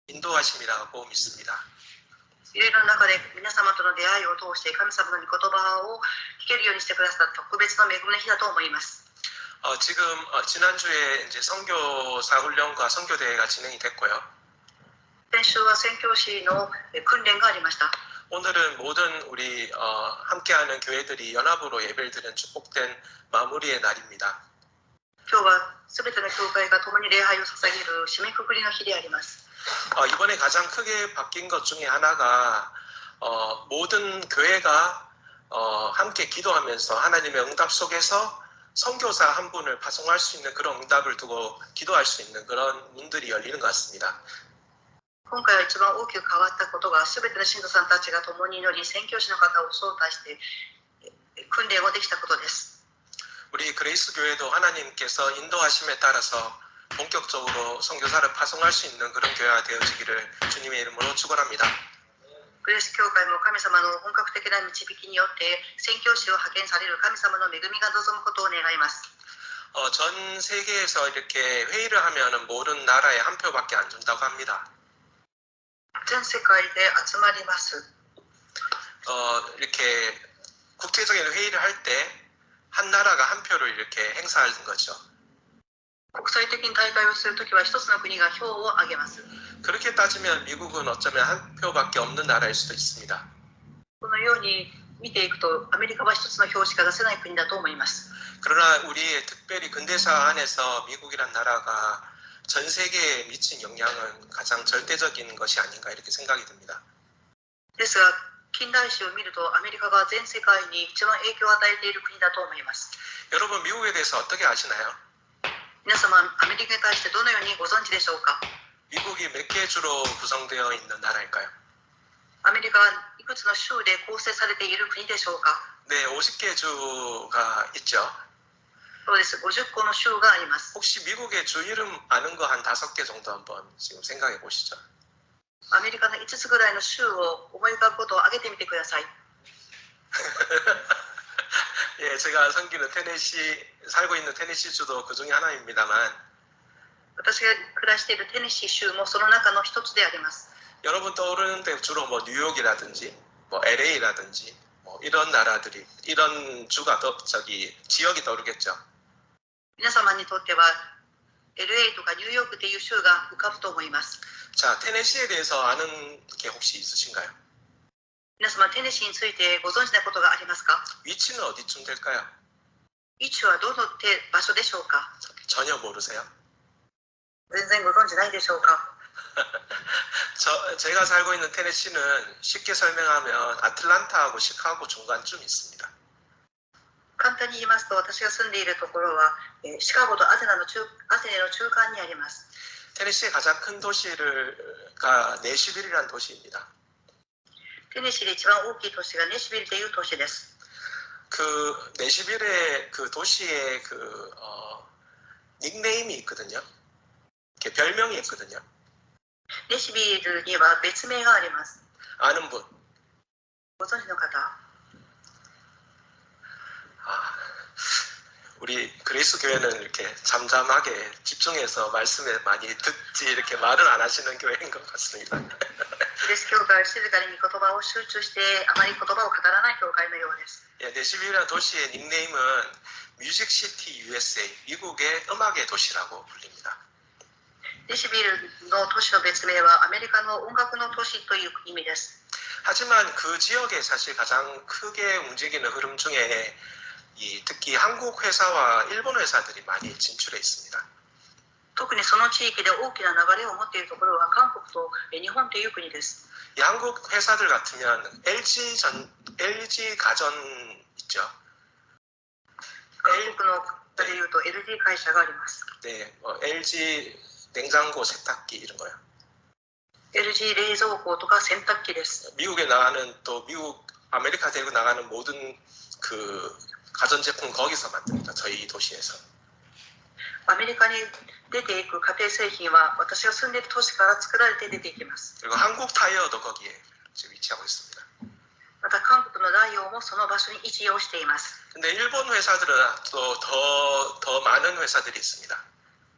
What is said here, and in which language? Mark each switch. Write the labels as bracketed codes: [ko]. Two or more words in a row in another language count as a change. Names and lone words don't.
[ko] 인도하심이라고 믿습니다. [ja] いろいろな中で皆様との出会いを通して神様の御言葉を聞けるようにしてくださった特別の恵みの日だと思います。 [ko] 지금 지난주에 이제 선교사 훈련과 선교대회가 진행이 됐고요. [ja] 先週は宣教師の訓練がありました。 [ko] 오늘은 모든 우리 함께하는 교회들이 연합으로 예배를 드리는 축복된 마무리의 날입니다. [ja] 今日はすべての教会が共に礼拝を捧げる締めくくりの日であります。 [ko] 이번에 가장 크게 바뀐 것 중에 하나가 모든 교회가 함께 기도하면서 하나님의 응답 속에서 선교사 한 분을 파송할 수 있는 그런 응답을 두고 기도할 수 있는 그런 문들이 열리는 것 같습니다. [ja] 今回は一番大きく変わったことが、すべての信徒さんたちが共に祈り、宣教師の方を招待して訓練をできたことです。 [ko] 우리 그레이스 교회도 하나님께서 인도하심에 따라서 본격적으로 선교사를 파송할 수 있는 그런 교회가 되어지기를 주님의 이름으로 축원합니다. [ja] グレース教会も神様の本格的な導きによって宣教師を派遣される神様の恵みが望むことを願います。 [ko] 전 세계에서 이렇게 회의를 하면은 모든 나라에 한 표밖에 안 준다고 합니다. [ja] 全世界で集まります。 [ko] 이렇게 국제적인 회의를 할 때 한 나라가 한 표를 이렇게 행사하는 거죠. [ja] 国際的に大会をするときは一つの国が票を挙げます。 [ko] 그렇게 따지면 미국은 어쩌면 한 표밖에 없는 나라일 수도 있습니다. [ja] このように見ていくと、アメリカは一つの票しか出せない国だと思います。 [ko] 그러나 우리의 특별히 근대사 안에서 미국이란 나라가 전 세계에 미친 영향은 가장 절대적인 것이 아닌가 이렇게 생각이 듭니다. [ja] ですが、近代史を見るとアメリカが全世界に一番影響を与えている国だと思います。 [ko] 여러분 미국에 대해서 어떻게 아시나요? [ja] 皆様、アメリカに対してどのようにご存知でしょうか。 [ko] 미국이 몇 개 주로 구성되어 있는 나라일까요? [ja] アメリカはいくつの州で構成されている国でしょうか。 [ko] 네, 50개 주가 있죠. [ja] そうです。50個の州があります。 [ko] 혹시 미국의 주 이름 아는 거 한 5개 정도 한번 지금 생각해 보시죠. [ja] アメリカの5つぐらいの州を思い浮かぶことを挙げてみてください。 [ko] 예, 제가 섬기는 살고 있는 테네시 주도 그 중에 하나입니다만 [ja] 私が暮らしているテネシー州もその中の一つであります。 [ko] 여러분 떠오르는데 주로 뭐 뉴욕이라든지 뭐 LA라든지 뭐 이런 나라들이 이런 주가 지역이 떠오르겠죠. [ja] 皆様にとっては LA とかニューヨークという州が浮かぶと思います。 [ko] 자, 테네시에 대해서 아는 게 혹시 있으신가요? [ja] 皆様、テネシーについてご存知なことがありますか。 [ko] 위치는 어디쯤 될까요? [ja] 位置はどの場所でしょうか。 [ko] 전혀 모르세요? [ja] 全然ご存知ないでしょうか。 [ko] 제가 살고 있는 테네시는 쉽게 설명하면 아틀란타하고 시카고 중간쯤 있습니다. [ja] 簡単に言いますと、私が住んでいるところはシカゴとアテネの中間にあります。 [ko] 테네시의 가장 큰 도시가 내시빌이라는 도시입니다. [ja] テネシーで一番大きい都市がネシビルという都市です。 [ko] 그 내시빌의 그 도시의 그 닉네임이 있거든요. 별명이 있거든요. [ja] ネシビルには別名があります。 [ko] 아는 분? [ja] ご存知の方。 [ko] 우리 그리스 교회는 이렇게 잠잠하게 집중해서 말씀에 많이 듣지 이렇게 말을 안 하시는 교회인 것 같습니다. [ja] グレース教会は静かに御言葉を集中してあまり言葉を語らない教会のようです。 [ko] 네시빌이라는 도시의 닉네임은 [en] Music City USA, [ko] 미국의 음악의 도시라고 불립니다. [ja] ネシビルの都市の別名はアメリカの音楽の都市という意味です。 [ko] 하지만 그 지역에 사실 가장 크게 움직이는 흐름 중에 특히 한국 회사와 일본 회사들이 많이 진출해 있습니다. [ja] 特にその地域で大きな流れを持っているところは韓国と日本という国です。 [ko] 이 한국 회사들 같으면 LG 가전 있죠. [ja] 韓国の方でいうと LG 会社があります。 [ko] 네, LG 냉장고, 세탁기 이런 거요. [ja] LG 冷蔵庫とか洗濯機です。 [ko] 미국에 나가는 또 미국 아메리카 대륙 나가는 모든 그 가전제품 거기서 만듭니다. 저희 도시에서. [ja] アメリカに出ていく家庭製品は私が住んでいる都市から作られて出ていきます。 [ko] 그리고 한국 타이어도 거기에 지금 위치하고 있습니다. [ja] また韓国のダイオウもその場所に位置をしています。 [ko] 근데 일본 회사들은 또 더 많은 회사들이 있습니다.